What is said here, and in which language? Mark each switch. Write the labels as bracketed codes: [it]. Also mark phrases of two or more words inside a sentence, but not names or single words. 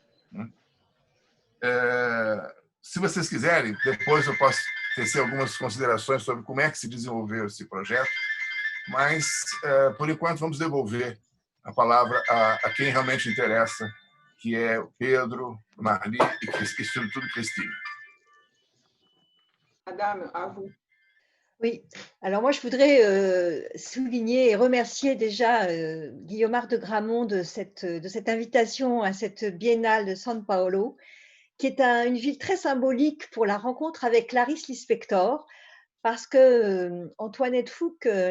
[pt] Se vocês quiserem, depois eu posso tecer algumas considerações sobre como é que se desenvolveu esse projeto, mas, por enquanto, vamos devolver a palavra a quem realmente interessa, que é o Pedro, Marli e, sobretudo, Christine. [fr] Madame, à vous. Oui, alors moi je voudrais souligner et remercier déjà Guillaumard de Gramont de cette invitation à cette biennale de San Paolo, qui est une ville très symbolique pour la rencontre avec Clarice Lispector, parce que Antoinette Fouque